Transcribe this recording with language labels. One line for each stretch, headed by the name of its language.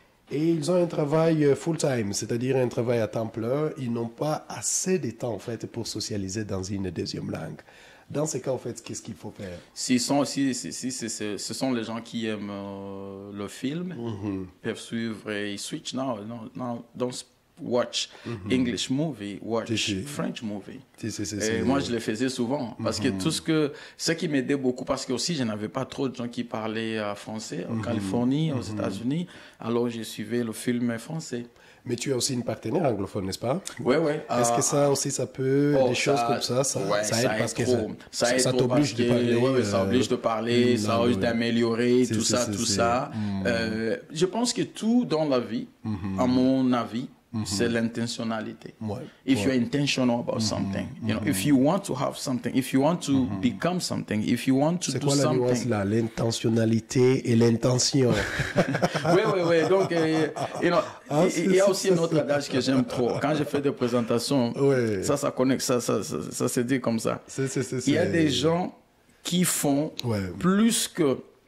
French: Et ils ont un travail full-time, c'est-à-dire un travail à temps plein. Ils n'ont pas assez de temps, en fait, pour socialiser dans une deuxième langue. Dans ce cas, en fait, qu'est-ce qu'il faut faire? Ce sont les gens qui aiment le film, peuvent suivre et ils
English: switch now. Don't watch English movie, watch French movie.
French: Et moi, je le faisais souvent parce que ce qui m'aidait beaucoup, parce que aussi, je n'avais pas trop de gens qui parlaient français en Californie, aux États-Unis, alors je suivais le film français. Mais tu as aussi une partenaire anglophone, n'est-ce pas? Oui, oui. Est-ce que ça aussi, ça peut, des choses comme ça, ça aide parce que ça t'oblige de parler. Oui, ça oblige de parler, ça oblige d'améliorer, tout ça. Je pense que tout dans la vie, à mon avis, c'est l'intentionnalité.
English: If you're intentional about something, you know, if you want to have something, if you want to become something, if you want to do something.
French: C'est quoi la nuance là, l'intentionnalité et l'intention? Oui. Donc, il y a aussi un autre adage que j'aime trop. Quand je fais des présentations, ça connecte, ça se dit comme ça. Il y a des gens qui font plus que...